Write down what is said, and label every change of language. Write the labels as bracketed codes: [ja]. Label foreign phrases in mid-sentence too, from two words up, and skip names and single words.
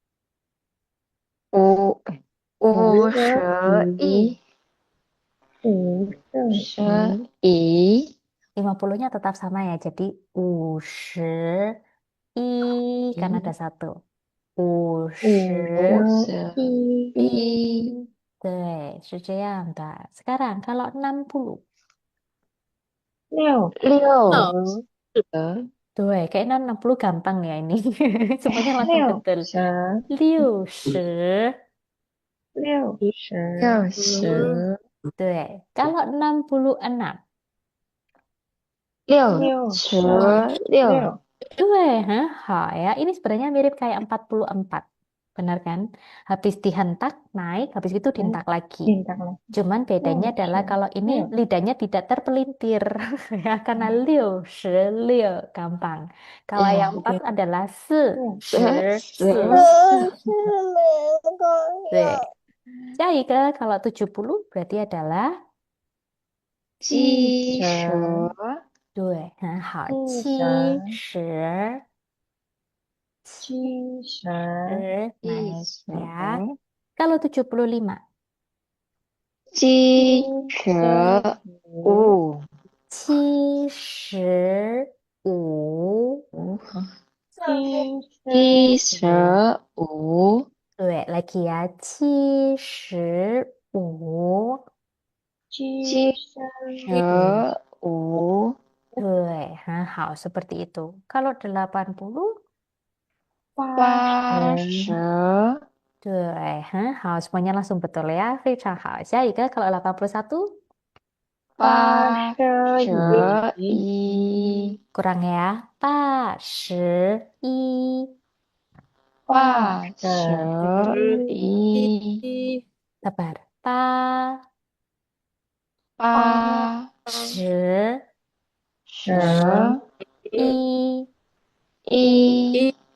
[zh] 51， 51， [id] 50-nya tetap sama ya. Jadi 50 karena ada 1. 50. [zh] 51，对，是这样的。 [id] Sekarang kalau 60. [zh] 6 六十，对, [id] kayaknya 60 gampang ya ini. Semuanya langsung [zh] 六 [id] betul. [zh] 十 [id] 60. [zh] 六十， [id] 对, kalau 66. [zh] 六十六， 6 对, [id] ya. Ini sebenarnya mirip kayak 44. Benar kan? Habis dihentak, naik, habis itu dihentak lagi. bintang lagi. Cuman bedanya adalah kalau ini lidahnya tidak terpelintir. Ya, karena 66, gampang. Kalau Ya. yang 4 adalah [zh] 十对. [id] Jadi kalau 70 berarti adalah [zh] 七十，对，很好，七十 70 七 [id] naik [zh] 十， [id] ya. Kalau 75. [zh] 七十五， [id] 75. [zh] 七十五， [id] 对 ，lagi ya, 75. [zh] 七十五，对，很好 [id] ，seperti itu. Kalau 80. [zh] 八十，对，很好 [id] ，semuanya langsung betul ya, [zh] 非常好。下一个 kalau 81. 八十一， [id] kurang ya, 81. [zh] 八十一， [id] Sabar. 八 [zh] 十十一一，